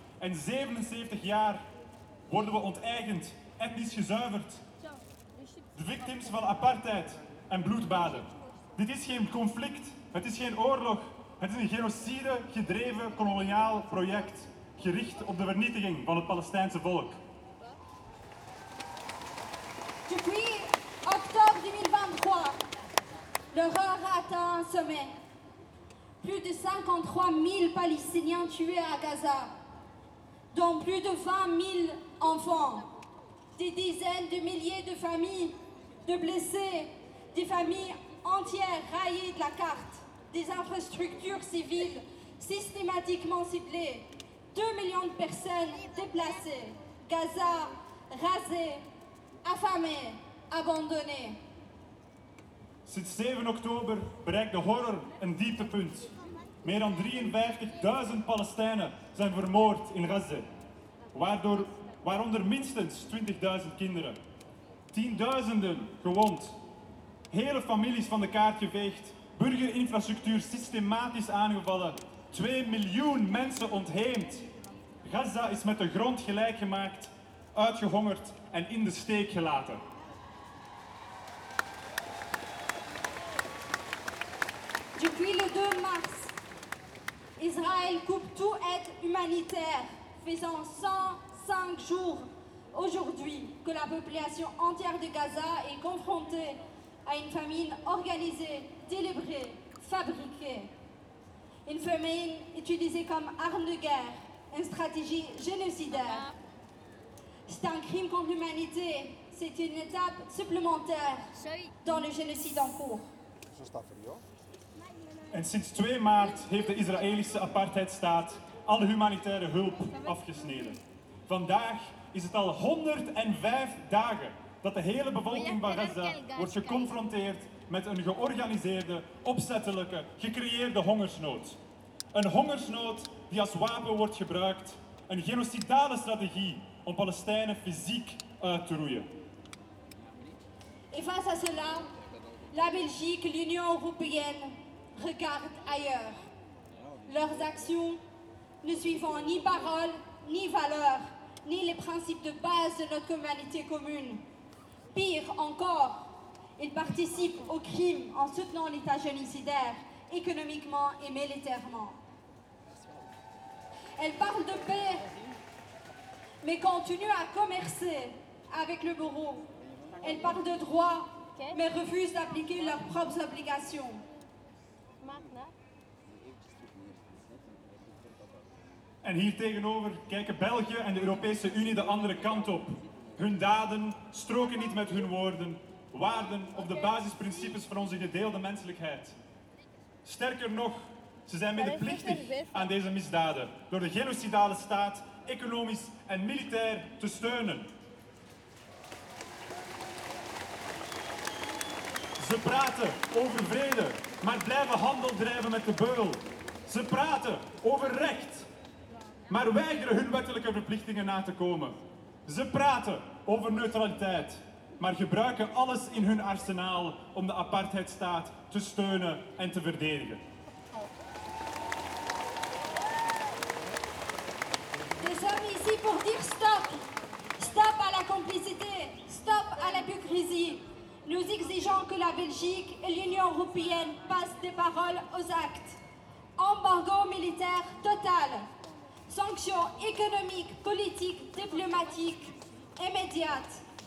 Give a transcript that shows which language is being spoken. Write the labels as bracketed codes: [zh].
[nl] En 77 jaar worden we onteigend, etnisch gezuiverd. De victims van apartheid en bloedbaden. Dit is geen conflict, het is geen oorlog. Het is een genocide gedreven koloniaal project gericht op de vernietiging van het Palestijnse volk. [fr] Depuis oktober 2023, l'horreur a atteint un sommet. Plus de 53 000 Palestiniens tués à Gaza, dont plus de 20 000 enfants, des dizaines de milliers de familles de blessés, des familles entières raillées de la carte, des infrastructures civiles systématiquement ciblées, 2 millions de personnes déplacées, Gaza rasée, affamée, abandonnée. [nl] Sinds 7 oktober bereikt de horror een dieptepunt. Meer dan 53.000 Palestijnen zijn vermoord in Gaza, waaronder minstens 20.000 kinderen. Tienduizenden gewond, hele families van de kaart geveegd, burgerinfrastructuur systematisch aangevallen, 2 miljoen mensen ontheemd. Gaza is met de grond gelijkgemaakt, uitgehongerd en in de steek gelaten. [fr] 22 mars, Israël coupe tout aide humanitaire, faisant 105 jours aujourd'hui que la population entière de Gaza est confrontée à une famine organisée, délibérée, fabriquée. Une famine utilisée comme arme de guerre, une stratégie génocidaire. C'est un crime contre l'humanité, c'est une étape supplémentaire dans le génocide en cours. [nl] En sinds 2 maart heeft de Israëlische apartheidstaat alle humanitaire hulp afgesneden. Vandaag is het al 105 dagen dat de hele bevolking van Gaza wordt geconfronteerd met een georganiseerde, opzettelijke, gecreëerde hongersnood. Een hongersnood die als wapen wordt gebruikt, een genocidale strategie om Palestijnen fysiek uit te roeien. [fr] En face à cela, la Belgique, l'Union européenne, regarde ailleurs. Leurs actions ne suivent ni paroles, ni valeurs, ni les principes de base de notre humanité commune. Pire encore, ils participent au crime en soutenant l'État génocidaire, économiquement et militairement. Elles parlent de paix, mais continuent à commercer avec le bourreau. Elles parlent de droits, mais refusent d'appliquer leurs propres obligations. [nl] En hier tegenover kijken België en de Europese Unie de andere kant op. Hun daden stroken niet met hun woorden, waarden of de basisprincipes van onze gedeelde menselijkheid. Sterker nog, ze zijn medeplichtig aan deze misdaden door de genocidale staat economisch en militair te steunen. Ze praten over vrede, maar blijven handel drijven met de beul. Ze praten over recht, maar weigeren hun wettelijke verplichtingen na te komen. Ze praten over neutraliteit, maar gebruiken alles in hun arsenaal om de apartheidstaat te steunen en te verdedigen. We zijn hier om te zeggen stop. [fr] Stop à la complicité. Stop à l'hypocrisie. Nous exigeons que la Belgique et l'Union européenne passent des paroles aux actes. Embargo militaire total. Sanctions économiques, politiques, diplomatiques, immédiates.